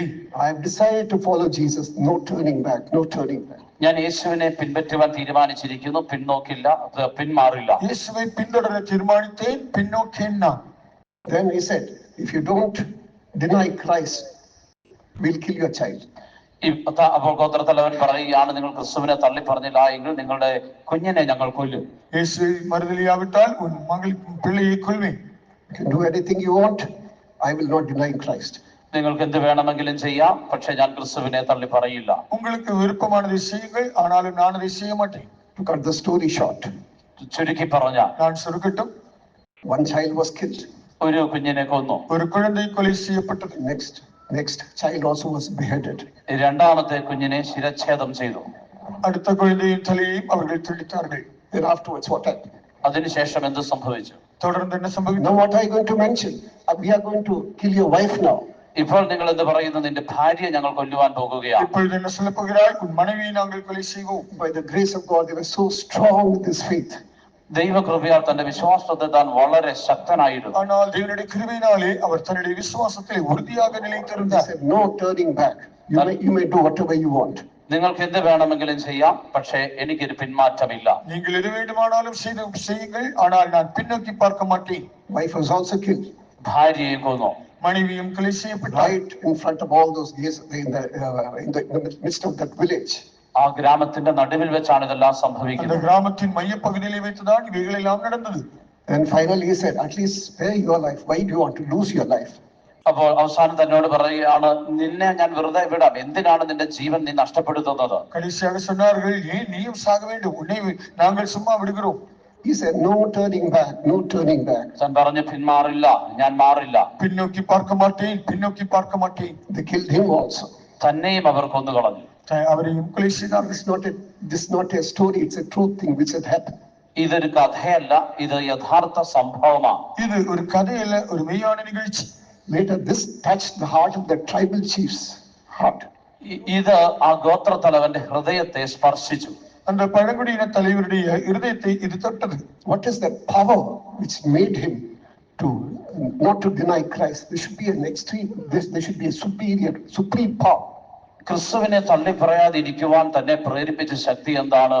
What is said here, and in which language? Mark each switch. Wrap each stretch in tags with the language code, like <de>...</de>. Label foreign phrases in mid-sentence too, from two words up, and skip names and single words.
<en>I have decided to follow Jesus. No turning back. No turning back.</en> <ml>ഞാൻ യേശുവിനെ പിൻപറ്റുവാൻ തീരുമാനിച്ചിരിക്കുന്നു, പിന്നോക്കില്ല, പിന്മാറില്ല.</ml> <ta>இயேசுவை பின்தொடர தீர்மானித்தேன், பின்னோக்கேன் நான்.</ta> <en>Then he said, if you don't deny Christ, we'll kill your child.</en> <ml>അപ്പോൾ ഗോത്രത്തലവൻ പറയുകയാണ്, നിങ്ങൾ ക്രിസ്തുവിനെ തള്ളി പറഞ്ഞില്ല എങ്കിൽ നിങ്ങളുടെ കുഞ്ഞിനെ ഞങ്ങൾ കൊല്ലും.</ml> <ta>இயேசுவை மறுதலியாவிட்டால் உன் மகள் பிள்ளையை கொல்வேன்.</ta> <en>You can do anything you want. I will not deny Christ.</en> <ml>നിങ്ങൾക്ക് എന്ത് വേണമെങ്കിലും ചെയ്യാം, പക്ഷെ ഞാൻ ക്രിസ്തുവിനെ തള്ളി പറയില്ല.</ml> <ta>உங்களுக்கு விருப்பமானதை செய்யுங்கள், ஆனாலும் நான் அதை செய்ய மாட்டேன்.</ta> <en>To cut the story short,</en> <ml>ചുരുക്കി പറഞ്ഞ</ml> <ta>நான் சுருக்கட்டும்.</ta> <en>one child was killed.</en> <ml>ഒരു കുഞ്ഞിനെ കൊന്നു.</ml> <ta>ஒரு குழந்தை கொலை செய்யப்பட்டது.</ta> <en>Next child also was beheaded.</en> <ml>രണ്ടാമത്തെ കുഞ്ഞിനെ ശിരച്ഛേദം ചെയ്തു.</ml> <ta>அடுத்த குழந்தையின் தலையையும் அவர்கள் துண்டித்தார்கள்.</ta> <en>Then afterwards what happened?</en> <ml>അതിനുശേഷം എന്ത് സംഭവിച്ചു?</ml> <ta>தொடர்ந்து என்ன சம்பவித்தது?</ta> <en>Now what are you going to mention? We are going to kill your wife now.</en> <ml>ഇപ്പോൾ നിങ്ങൾ എന്ത് പറയുന്നു? നിന്റെ ഭാര്യയെ ഞങ്ങൾ കൊല്ലുവാൻ പോകുകയാണ്.</ml> <ta>இப்பொழுது என்ன சொல்லப் போகிறாய்? உன் மனைவியை நாங்கள் கொலை செய்வோம்.</ta> <en>By the grace of God, they were so strong with this faith.</en> <ml>ദൈവകൃപയാൽ തന്റെ വിശ്വാസത്തെ താൻ വളരെ ശക്തനായിരുന്നു.</ml> <ta>ஆனால் தேவனுடைய கிருபையினாலே அவர் தன்னுடைய விசுவாசத்திலே உறுதியாக</ta> <en>He</en> <ta>நிலைத்திருந்தார்.</ta> <en>said, no turning back. You may do whatever you want.</en> <ml>നിങ്ങൾക്ക് എന്ത് വേണമെങ്കിലും ചെയ്യാം, പക്ഷേ എനിക്കൊരു പിന്മാറ്റമില്ല.</ml> <ta>நீங்கள் எது வேண்டுமானாலும் செய்யுங்கள், ஆனால் நான் பின்னோக்கி பார்க்க மாட்டேன்.</ta> <en>Wife was also killed.</en> <ml>ഭാര്യയെ കൊന്നു.</ml> <ta>மனைவியும் கொலை செய்யப்பட்டார்.</ta> <en>Right in front of all those gays in the midst of that village.</en> <ml>ആ ഗ്രാമത്തിന്റെ നടുവിൽ വെച്ചാണ് ഇതെല്ലാം</ml> <ta>அந்த</ta> <ml>സംഭവിക്കുന്നത്.</ml> <ta>கிராமத்தின் மையப்பகுதியிலே வைத்துதான் இவைகள் எல்லாம் நடந்தது.</ta> <en>And finally he said, at least spare your life. Why do you want to lose your life?</en> <ml>അപ്പോൾ അവസാനം തന്നോട് പറയുകയാണ്, നിന്നെ ഞാൻ വെറുതെ വിടാം, എന്തിനാണ് നിന്റെ ജീവൻ നീ നഷ്ടപ്പെടുത്തുന്നത്?</ml> <ta>கடைசியாக சொன்னார்கள், ஏன் நீயும் சாக வேண்டும், உன்னை நாங்கள் சும்மா விடுகிறோம்.</ta> <en>He said, no turning back, no turning back.</en> <ml>താൻ പറഞ്ഞു, പിന്മാറില്ല, ഞാൻ മാറില്ല.</ml> <ta>பின்னோக்கி பார்க்க மாட்டேன், பின்னோக்கி பார்க்க மாட்டேன்.</ta> <en>They killed him also.</en> <ml>തന്നെയും അവർ കൊന്നുകളഞ്ഞു.</ml> <ta>அவரையும் கொலை செய்தார்கள்.</ta> <en>This is not a story, it's a true thing which had happened.</en> <ml>ഇതൊരു കഥയല്ല, ഇത് യഥാർത്ഥ സംഭവമാണ്.</ml> <ta>இது ஒரு கதையல்ல, ஒரு மெய்யான நிகழ்ச்சி.</ta> <en>Later this touched the heart of the tribal chief's heart.</en> <ml>ഇത് ആ ഗോത്രത്തലവന്റെ ഹൃദയത്തെ സ്പർശിച്ചു.</ml> <ta>அந்த பழங்குடியின தலைவருடைய இருதயத்தை இது தொட்டது.</ta> <en>What is the power which made him to not to deny Christ? There should be an extreme, there should be a supreme power.</en> <ml>ക്രിസ്തുവിനെ തള്ളി പറയാതിരിക്കുവാൻ തന്നെ പ്രേരിപ്പിച്ച ശക്തി എന്താണ്?</ml>